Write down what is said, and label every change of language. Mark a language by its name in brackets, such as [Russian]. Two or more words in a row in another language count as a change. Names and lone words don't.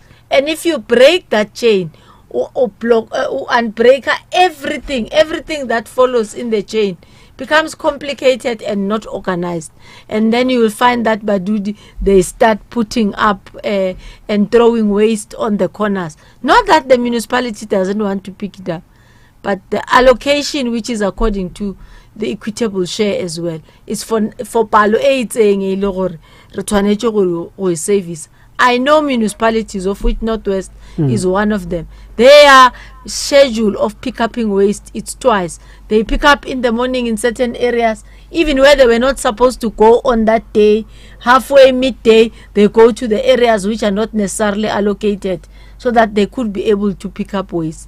[English] And if you break that chain or block and break everything that follows in the chain becomes complicated and not organized. And then you will find that Badudi, they start putting up and throwing waste on the corners. Not that the municipality doesn't want to pick it up, but the allocation, which is according to the equitable share as well, is for [Tswana] palo e itseng e le gore re tshwanetse go [English] service. I know municipalities, of which Northwest is one of them. Their schedule of pick-upping waste, it's twice. They pick up in the morning in certain areas, even where they were not supposed to go on that day. Halfway, midday, they go to the areas which are not necessarily allocated so that they could be able to pick up waste.